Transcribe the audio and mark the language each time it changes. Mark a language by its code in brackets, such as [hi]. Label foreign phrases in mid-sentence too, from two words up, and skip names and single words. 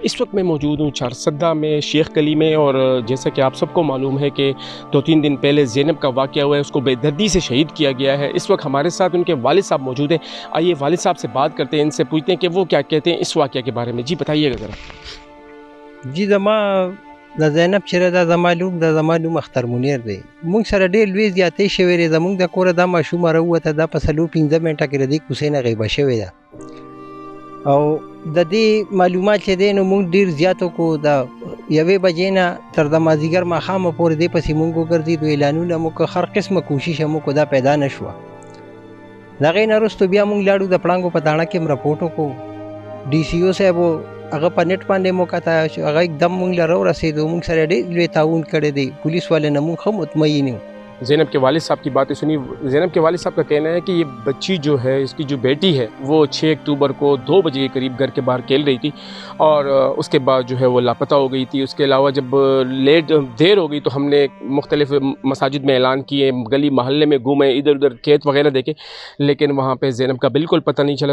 [ur] اس وقت میں موجود ہوں چارسدہ میں, شیخ گلی میں, اور جیسا کہ آپ سب کو معلوم ہے کہ 2-3 دن پہلے زینب کا واقعہ ہوا ہے, اس کو بے دردی سے شہید کیا گیا ہے. اس وقت ہمارے ساتھ ان کے والد صاحب موجود ہیں. آئیے والد صاحب سے بات کرتے ہیں, ان سے پوچھتے ہیں کہ وہ کیا کہتے ہیں اس واقعہ کے بارے میں. جی بتائیے گا ذرا. [ps] جی د زینب چې دا زما لوم اختر منیر دی. مونږ سره ډېر لوی زیاتې شوې دی. زمونږ د کوره دا ماشومه راووته, دا په 4-5 منټه کې د دې کوڅې نه غیبه شوې ده, او د دې معلومات چې دی نو مونږ ډېر زیاتو کو. د 1 بجې نه تر د مازدیګر ماښامه پورې دې پسې مونږ وګرځېدو, اعلانونه مو کړه, هر قسمه کوشش مو کړه, دا پیدا نه شوه. د هغې نه وروستو بیا مونږ لاړو د پړانګو په تاڼه کې هم رپورټ وکړو. ډي سی او صاحب هغه په نیټ باندې مو کته چې هغه एकदम مونږ له راورسېدو. مونږ سره ډېر لوی تعاون کړی دی. [ur] پولیس والے [ps] نه مونږ ښه مطمئن یو. [ur] زینب کے والد صاحب کی باتیں سنی. زینب کے والد صاحب کا کہنا ہے کہ یہ بچی جو ہے, اس کی جو بیٹی ہے, وہ 6 اکتوبر کو 2 بجے کے قریب گھر کے باہر کھیل رہی تھی, اور اس کے بعد جو ہے وہ لاپتہ ہو گئی تھی. اس کے علاوہ جب دیر ہو گئی تو ہم نے مختلف مساجد میں اعلان کیے, گلی محلے میں گھومے, ادھر ادھر کھیت وغیرہ دیکھے, لیکن وہاں پہ زینب کا بالکل پتہ نہیں چلا.